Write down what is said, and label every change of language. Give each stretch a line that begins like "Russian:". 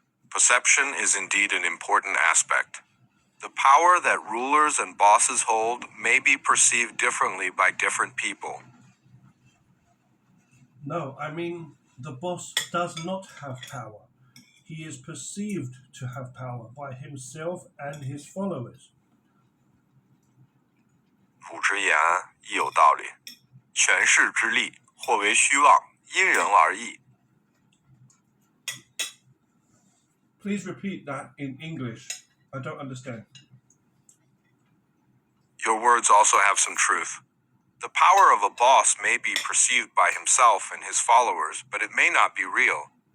English: Perception is indeed an important aspect. The power that rulers and bosses hold may be perceived differently by different people. No, I mean, the boss does not have power. He is perceived to have power by himself and his followers.
Literary Chinese: 汝之言亦有道理。权势之力，或为虚妄，因人而异。
English: Please repeat that in English. I don't understand. Your words also have some truth. The power of a boss may be perceived by himself and his followers, but it may not be real.